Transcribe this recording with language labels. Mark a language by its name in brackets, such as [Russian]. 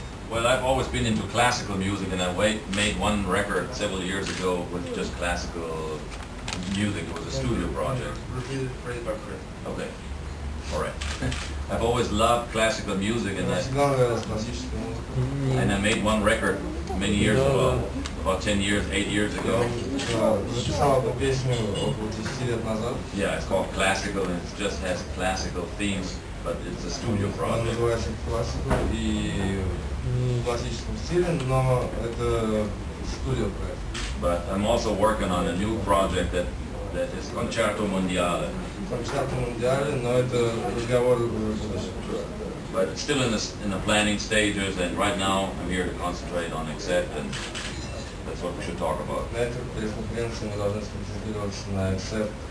[English] Well, I've always been into classical music, and I made one record several years ago with just classical music. It was a studio project. Repeat it phrase by phrase. Okay. All right. I've always loved classical music, and [Russian] Всегда нравилась классическая музыка. [English] I made one record many years ago, about 10 years, 8 years ago. [Russian] Записал одну песню около 10 лет назад. [English] Yeah, it's called Classical, and it just has classical themes, but it's a studio [Russian] Она [English] project. [Russian] называется «Классика» и в классическом стиле, но это студия проект. [English] But I'm also working on a new project that is Concerto Mondiale. [Russian] Концерт Мундиале, но это разговор в будущем. [English] But it's still in the planning stages, and right now I'm here to concentrate on Accept, and that's what we should talk about. [Russian] На этой пресс-конференции мы должны сконцентрироваться на Accept.